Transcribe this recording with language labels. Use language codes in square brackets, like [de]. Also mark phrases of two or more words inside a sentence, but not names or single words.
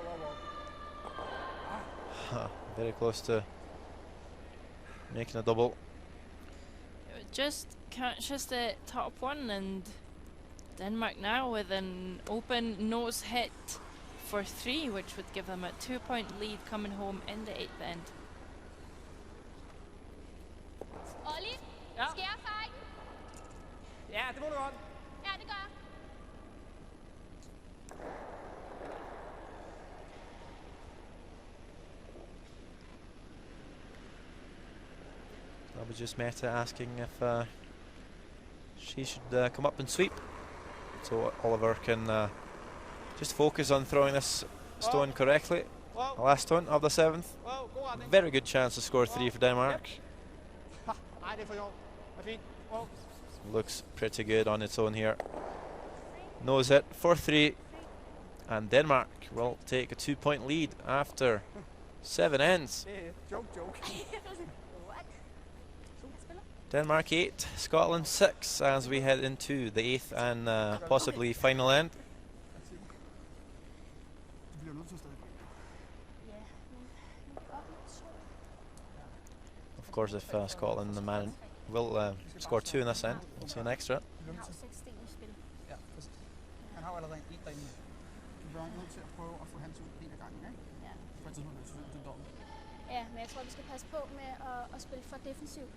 [en] Very close to making a double. It just catches the top one, and Denmark now with an open nose hit for 3, which would give them a 2-point lead coming home in the 8th end. Ollie, [da] Ja. skal jeg fejle? Ja, det må du godt. Ja, det gør jeg. [en] That was just Meta asking if she should come up and sweep, so Oliver can just focus on throwing this stone correctly. Wow, The last one of the 7th. [da] wow, god retning. [en] Very good chance to score 3 for Denmark. [da] Nej, det er for sjovt. Det er fint. [en] Wow. Looks pretty good on its own here. Nose it for 3, and Denmark will take a 2-point lead after 7 ends. [da] Det er joke. [en] What? Denmark 8, Scotland 6 as we head into the 8th and possibly final end. [da] Du bliver nødt til stadig. Ja, men det går lidt sjovt. [en] Of course, if Scotland will score 2 in this end, we'll see an extra. [da] Du bliver Han nødt har til. jo 6 sten i spil. Ja, præcis. Han har jo allerede en derinde. Du bliver nødt til at prøve at få hans ud en af gangen, ikke? Ja. På et tidspunkt er det selvfølgelig dobbelt. Ja, men jeg tror, vi skal passe på med at spille for defensivt.